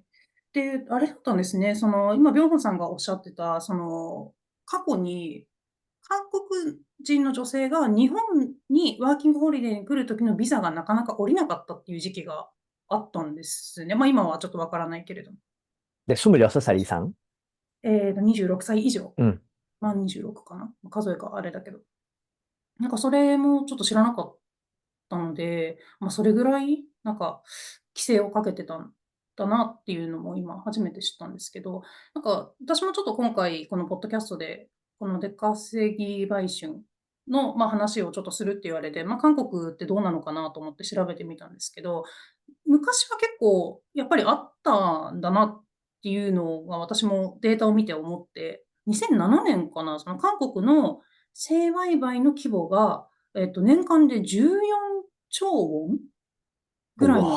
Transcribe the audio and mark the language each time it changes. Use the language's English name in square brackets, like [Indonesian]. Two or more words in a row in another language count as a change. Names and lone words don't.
[Japanese] で、あれだったんですね、今、ビョンホンさんがおっしゃってた、過去に韓国人の女性が日本にワーキングホリデーに来る時のビザがなかなか下りなかったっていう時期があったんですね。今はちょっとわからないけれども。 [Korean] 네, 26살 이상. [Japanese] 26 歳以上。 음. 26かな、数えがあれだけど。なんかそれもちょっと知らなかったので、それぐらい、規制をかけてたんだなっていうのも今初めて知ったんですけど、私もちょっと今回このポッドキャストで、この出稼ぎ売春の、話をちょっとするって言われて、韓国ってどうなのかなと思って調べてみたんですけど、昔は結構やっぱりあったんだなっていうのが私もデータを見て思って、2007年かな、その韓国の性売買の規模が、年間で14兆ウォンぐらいの